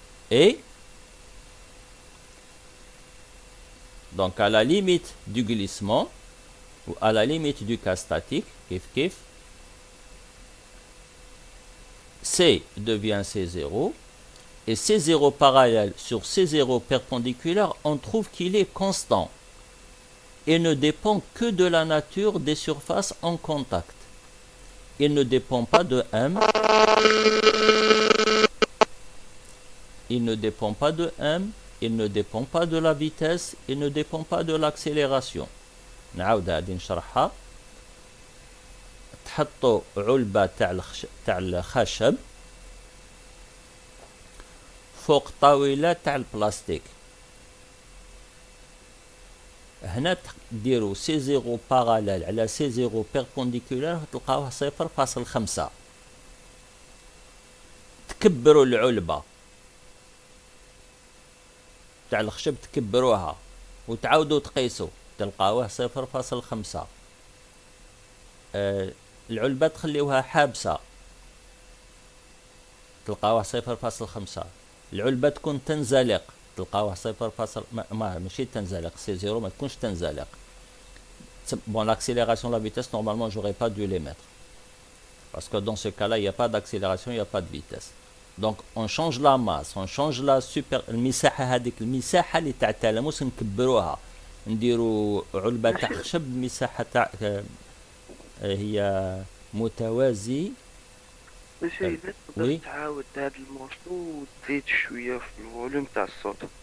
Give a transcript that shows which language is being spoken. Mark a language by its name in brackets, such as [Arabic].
[French] Et donc à la limite du glissement ou à la limite du cas statique, kif, C devient C0 et C0 parallèle sur C0 perpendiculaire, on trouve qu'il est constant et ne dépend que de la nature des surfaces en contact. Il ne dépend pas de M. Il ne dépend pas de M. Il ne dépend pas de la vitesse. Il ne dépend pas de l'accélération. [Arabic] نعاود هذه نشرحها. تحطوا علبة تاع الخشب فوق طاولة تاع البلاستيك. هنا ديروا سي زيرو باراليل على سي زيرو بيربونديكولار تلقاوه 0.5. تكبروا العلبة تاع الخشب، تكبروها وتعاودوا تقيسوا تلقاوه 0.5. العلبة تخليوها حابسة تلقاوه 0.5. العلبة تكون تنزلق تلقاوه 0. ماشي تنزلق، سي زيرو ما تكونش تنزلق. [French] Bon, l'accélération, la vitesse, normalement, j'aurais pas dû les mettre. Parce que dans ce cas-là, il n'y a pas d'accélération, il n'y a pas de vitesse. Donc, on change la [Arabic] masse, on change la المساحة هذيك، المساحة اللي تاع التلامس نكبروها، نديروا علبة تاع خشب مساحة تاع هي متوازي ماشي إلا تقدر وي تعاود هاد المورسو وتزيد شوية في الفوليوم تاع الصوت.